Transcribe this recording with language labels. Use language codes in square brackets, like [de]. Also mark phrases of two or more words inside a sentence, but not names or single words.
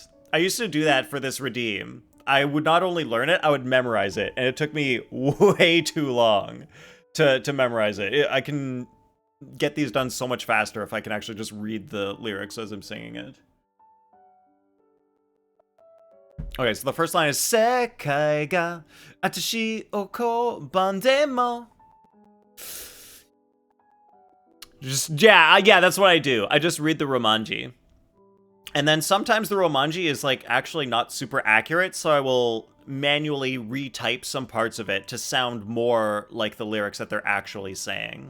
[en] I used to do that for this redeem. I would not only learn it, I would memorize it. And it took me way too long to memorize it. I can get these done so much faster if I can actually just read the lyrics as I'm singing it. Okay, so the first line is [ja] 世界があたしを拒んでも. [en] Yeah, that's what I do. I just read the Romanji. And then sometimes the Romanji is like actually not super accurate, so I will manually retype some parts of it to sound more like the lyrics that they're actually saying.